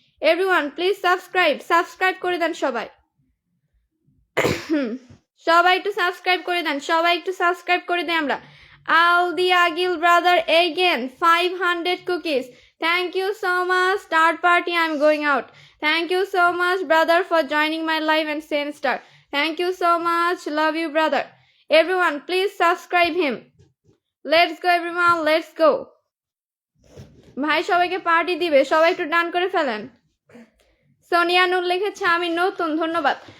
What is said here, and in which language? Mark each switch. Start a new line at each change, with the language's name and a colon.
Bangla: Everyone please subscribe করে দেন সবাই। সবাই একটু সাবস্ক্রাইব করে দেন আমরা। Aldi আগিল brother
English: Again 500 cookies. Thank you so much. Start party, I'm going out. Thank you so much brother for joining my live and saying star. Thank you so much. Love you brother. Everyone please subscribe him. Let's go everyone, let's go.
Bangla: ভাই সবাইকে party দিবে, সবাই একটু ডান করে ফেলেন। সোনিয়া নূর লিখেছে আমি নতুন, ধন্যবাদ।